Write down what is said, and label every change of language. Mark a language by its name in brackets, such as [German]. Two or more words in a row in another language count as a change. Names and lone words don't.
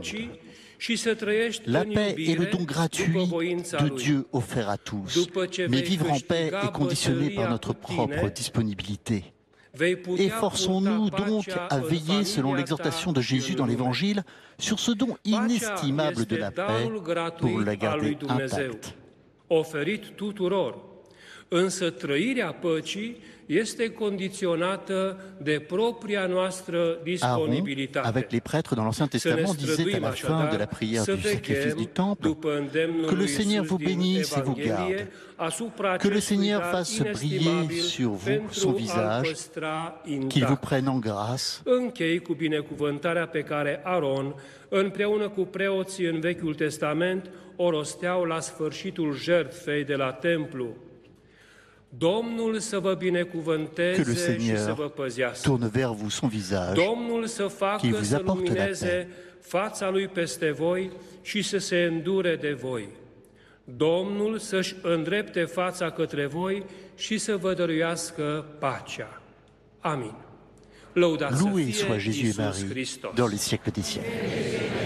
[French] » La paix est le don gratuit de Dieu offert à tous, mais vivre en paix est conditionné par notre propre disponibilité. Efforçons-nous donc à veiller, selon l'exhortation de Jésus dans l'Évangile, sur ce don inestimable de la paix pour la garder intacte. [Romanian] Însă trăirea păcii este condiționată de propria noastră disponibilitate. [French] Aaron, avec les prêtres dans l'Ancien Testament, disait à la fin de la prière du sacrifice du Temple que le Seigneur vous bénisse et vous garde, que le Seigneur fasse briller sur vous son visage, qu'il vous prenne en grâce. [Romanian] Închei cu binecuvântarea pe care Aron, împreună cu preoții în Vechiul Testament, o rosteau la sfârșitul jertfei de la templu. Domnul să vă binecuvânteze și să vă păzească. [French] Tourne vers vous son visage, [Romanian] Domnul să facă să lumineze fața lui peste voi și să se îndure de voi. Domnul să-și îndrepte fața către voi și să vă dăruiască pacea. Amin. Lăudați să fie Iisus Hristos. [French] Dans les siècles des siècles.